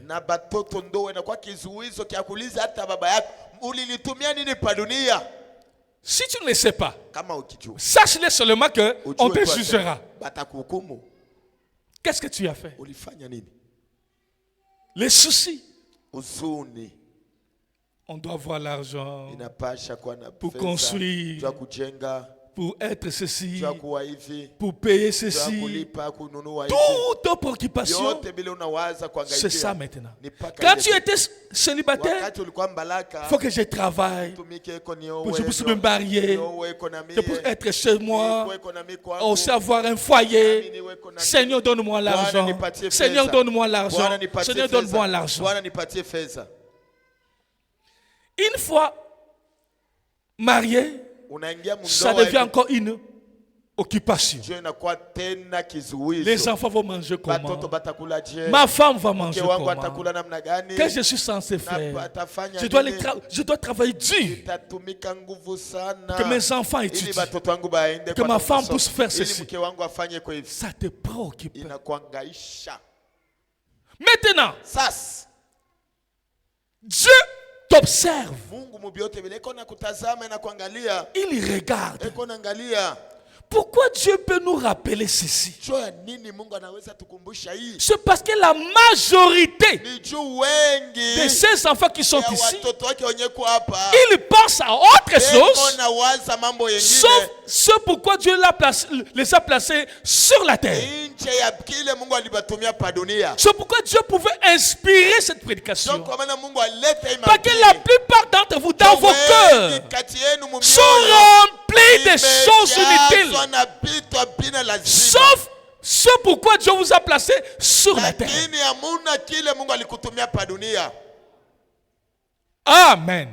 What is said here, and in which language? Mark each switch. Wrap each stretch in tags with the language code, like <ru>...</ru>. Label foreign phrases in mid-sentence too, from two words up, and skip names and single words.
<sw>Na batoto ndoa inakuwa kizuizo kia kuuliza hata baba yako, ulinitumia nini pa dunia?</sw> <fr>Si tu ne le sais pas,</fr> <sw>Kama ukijua,</sw> <fr>sache-le seulement que on</fr> <sw>ujue</sw> <fr>te tu jugera.</fr> <sw>batakuhukumu.</sw> <fr>Qu'est-ce que tu as fait?</fr> <sw>Ulifanya nini?</sw> <fr>Les soucis.</fr> <sw>Uzuni</sw> <fr>On doit avoir l'argent</fr> <sw>inapasha kuwa na</sw> <fr>pour</fr> <sw>pesa,</sw> <fr>construire,</fr> <sw>jua kujenga,</sw> <fr>pour être ceci,</fr> <sw>jua kuwa hivi,</sw> <fr>pour payer</fr> <sw>jua</sw> <fr>ceci.</fr> <sw>kulipa, kununua hivi.</sw> <fr>Toutes tes préoccupations,</fr> <sw>Yote bila unawaza</sw> <fr>c'est ça</fr> <sw>kuangaikia.</sw> <fr>maintenant.</fr> <sw>Ni paka</sw> <fr>Quand</fr> <sw>ile</sw> <fr>tu étais célibataire,</fr> <sw>wakati ulikuwa mbalaka,</sw> <fr>il faut que je travaille,</fr> <sw>tumike iko ni</sw> <fr>pour que je puisse me marier, je puisse être chez moi, aussi avoir un foyer. Seigneur, donne-moi l'argent. Seigneur, donne-moi l'argent. Seigneur, donne-moi l'argent.</fr> <sw>Bwana nipatie fedha.</sw> <fr>Une fois marié,</fr> <sw>Unaingia</sw> <fr>ça</fr> <sw>mundoa,</sw> <fr>devient encore une occupation.</fr> <sw>Dieu inakuwa tena kizuizo.</sw> <fr>Les enfants vont manger</fr> <sw>Batoto</sw> <fr>comment?</fr> <sw>batakula je?</sw> <fr>Ma femme va</fr> <sw>Mke</sw> <fr>manger</fr> <sw>wangu</sw> <fr>comment?</fr> <sw>atakula namna gani?</sw> <fr>Qu'est-ce que je suis censé</fr> <sw>Na</sw> <fr>faire?</fr> <sw>atafanya nini?</sw> <fr>Je dois travailler dur.</fr> <sw>Itatumika nguvu sana.</sw> <fr>Que mes enfants</fr> <sw>Ili</sw> <fr>étudient.</fr> <sw>batoto wangu baende</sw> <fr>Que</fr> <sw>kwa</sw> <fr>ma femme</fr> <sw>masomo.</sw> <fr>puisse faire</fr> <sw>Ili</sw> <fr>ceci.</fr> <sw>mke wangu afanye kwa hivi.</sw> <fr>Ça te préoccupe.</fr> <sw>Inakuangaisha.</sw> <fr>Maintenant,</fr> <sw>Sasa</sw> <fr>Dieu t'observe.</fr> <sw>Mungu mubyote vile iko na kutazama na kuangalia.</sw> <fr>Il regarde.</fr> <sw>Iko naangalia.</sw> <fr>Pourquoi Dieu peut nous rappeler ceci?</fr> <sw>Jua nini Mungu anaweza tukumbusha hii?</sw> <fr>C'est parce que la majorité</fr> <sw>Ni juu wengi</sw> <fr>de ces enfants qui sont</fr> <sw>ya</sw> <fr>ici,</fr> <sw>watoto wake wenyeko hapa.</sw> <fr>ils pensent à autre</fr> <sw>Eko</sw> <fr>chose,</fr> <sw>na waza mambo yengine.</sw> <fr>sauf ce pourquoi Dieu les a placés sur la terre.</fr> <sw>Nje ya kile Mungu alibatumia pa dunia.</sw> <fr>C'est pourquoi Dieu pouvait inspirer cette prédication.</fr> <sw>Donc kwa maana Mungu alete hii</sw> <fr>Parce que la plupart d'entre vous, dans vos cœurs, sont remplis des choses inutiles. Sauf ce pourquoi Dieu vous a placé sur la terre. Amen.</fr>